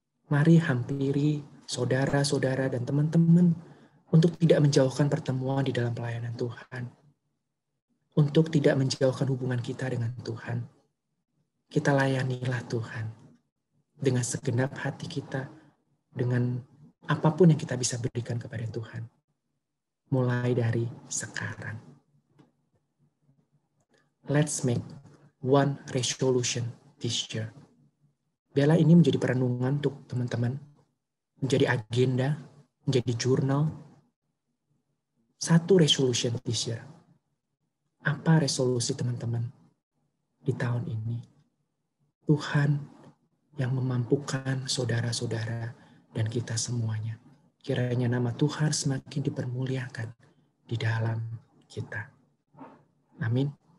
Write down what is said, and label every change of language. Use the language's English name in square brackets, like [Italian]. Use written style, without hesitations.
[Indonesian] Mari hampiri saudara-saudara dan teman-teman untuk tidak menjauhkan pertemuan di dalam pelayanan Tuhan. Untuk tidak menjauhkan hubungan kita dengan Tuhan. Kita layanilah Tuhan dengan segenap hati kita, dengan apapun yang kita bisa berikan kepada Tuhan. Mulai dari sekarang. [English] Let's make one resolution this year. [Indonesian] Biarlah ini menjadi perenungan untuk teman-teman, menjadi agenda, menjadi jurnal. [English] Satu resolution this year. [Indonesian] Apa resolusi teman-teman di tahun ini? Tuhan yang memampukan saudara-saudara dan kita semuanya. Kiranya nama Tuhan semakin dipermuliakan di dalam kita. Amin.